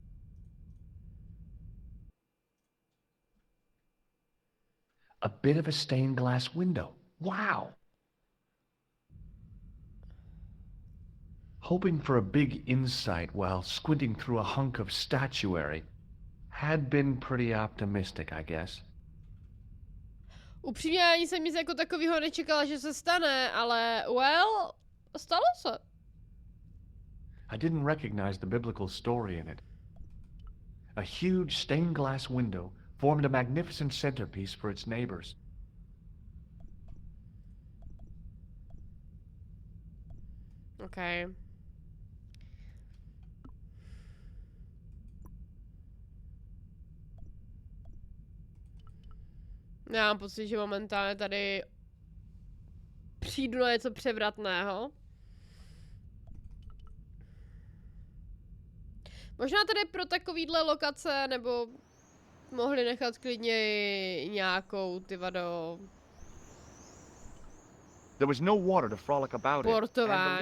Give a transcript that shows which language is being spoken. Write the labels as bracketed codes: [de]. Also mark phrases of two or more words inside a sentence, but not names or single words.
[en] A bit of a stained glass window. Wow! Hoping for a big insight while squinting through a hunk of statuary had been pretty optimistic, I guess. [cs] Upřímně ani jsem nic jako takového nečekala, že se stane, ale well, stalo se. [en] I didn't recognize the biblical story in it. A huge stained glass window formed a magnificent centerpiece for its neighbors. Okay. [cs] Já mám pocit, že momentálně tady přijdu na něco převratného. Možná tady pro takovýhle lokace, nebo mohli nechat klidně nějakou, ty vado... [en] There was no water to frolic about it, and the [cs] Portování.